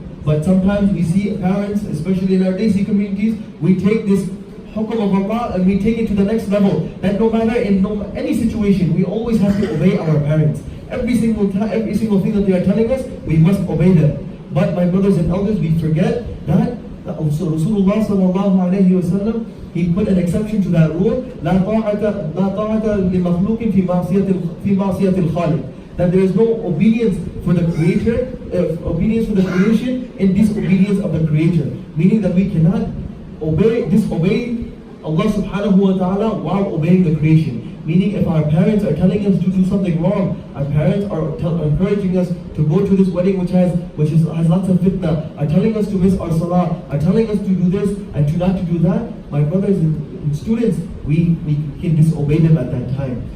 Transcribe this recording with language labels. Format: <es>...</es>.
<en>But sometimes we see parents, especially in our Desi communities, we take this hukum of Allah and we take it to the next level. That no matter in any situation, we always have to obey our parents. Every single thing that they are telling us, we must obey them. But my brothers and elders, we forget that also Rasulullah sallallahu alayhi wa sallam, he put an exception to that rule.</en> <ar>لا طاعة لمخلوق في معصية الخالق.</ar> <en>That there is no obedience for the Creator, obedience for the creation in disobedience of the Creator. Meaning that we cannot disobey Allah subhanahu wa ta'ala while obeying the creation. Meaning if our parents are telling us to do something wrong, our parents are encouraging us to go to this wedding which has lots of fitna, are telling us to miss our salah, are telling us to do this and to not to do that, my brothers and students, we can disobey them at that time.</en>